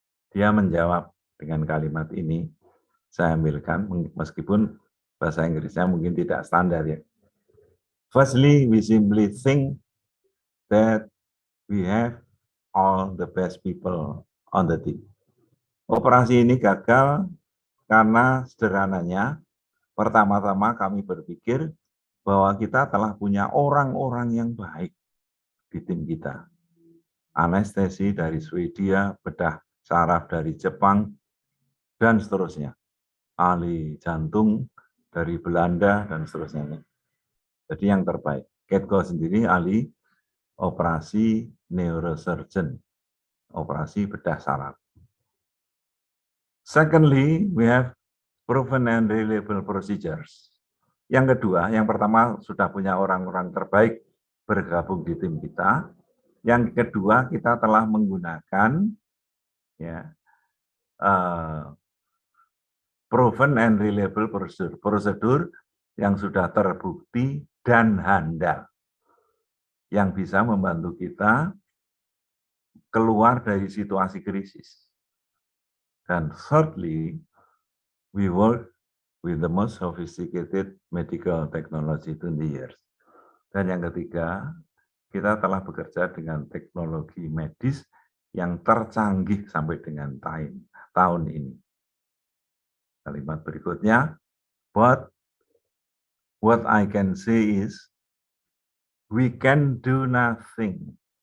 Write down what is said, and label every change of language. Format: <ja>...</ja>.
<id>Dia menjawab dengan kalimat ini, saya ambilkan, meskipun bahasa Inggrisnya mungkin tidak standar ya.</id> <en>Firstly, we simply think that we have all the best people on the team.</en> <id>Operasi ini gagal karena sederhananya, pertama-tama kami berpikir bahwa kita telah punya orang-orang yang baik di tim kita. Anestesi dari Swedia, bedah saraf dari Jepang, dan seterusnya. Ahli jantung dari Belanda, dan seterusnya. Jadi yang terbaik. Ketko sendiri ahli operasi neurosurgeon, operasi bedah saraf.</id> <en>Secondly, we have proven and reliable procedures.</en> <id>Yang kedua, yang pertama sudah punya orang-orang terbaik bergabung di tim kita. Yang kedua, kita telah menggunakan ya,</id> <en>proven and reliable</en> <id>prosedur yang sudah terbukti dan handal, yang bisa membantu kita keluar dari situasi krisis.</id> <en>Dan thirdly, we work with the most sophisticated medical technology 20 years.</en> <id>Dan yang ketiga, kita telah bekerja dengan teknologi medis yang tercanggih sampai dengan tahun ini. Kalimat berikutnya,</id> <en>but what I can say is, we can do nothing.</en>